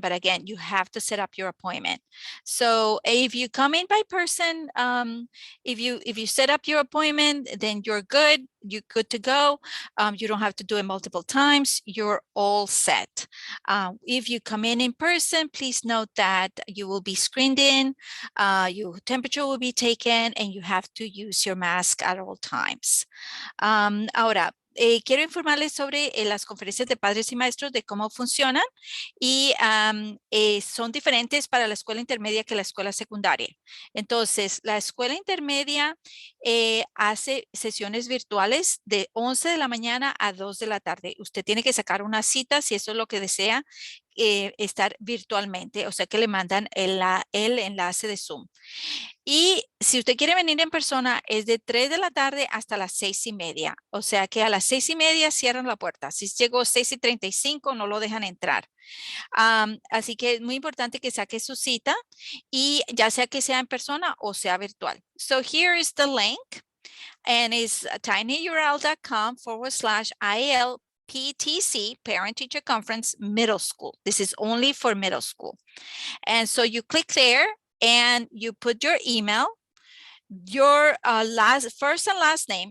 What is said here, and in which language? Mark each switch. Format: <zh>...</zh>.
<en>But again, you have to set up your appointment. So if you come in by person, if you set up your appointment, then you're good. You're good to go. You don't have to do it multiple times. You're all set. If you come in person, please note that you will be screened in, your temperature will be taken, and you have to use your mask at all times.</en> <es>Ahora, quiero informarles sobre las conferencias de padres y maestros, de cómo funcionan, y son diferentes para la escuela intermedia que la escuela secundaria. Entonces, la escuela intermedia hace sesiones virtuales de 11 de la mañana a 2 de la tarde. Usted tiene que sacar una cita si eso es lo que desea, estar virtualmente, o sea que le mandan el enlace de Zoom. Y si usted quiere venir en persona, es de 3 de la tarde hasta las 6:30. O sea que a las 6:30 cierran la puerta. Si llegó 6:35, no lo dejan entrar. Así que es muy importante que saque su cita, y ya sea que sea en persona o sea virtual.</es> <en>So here is the link, and it's tinyurl.com/IAL PTC, Parent Teacher Conference Middle School. This is only for middle school. And so you click there and you put your email, your first and last name.</en>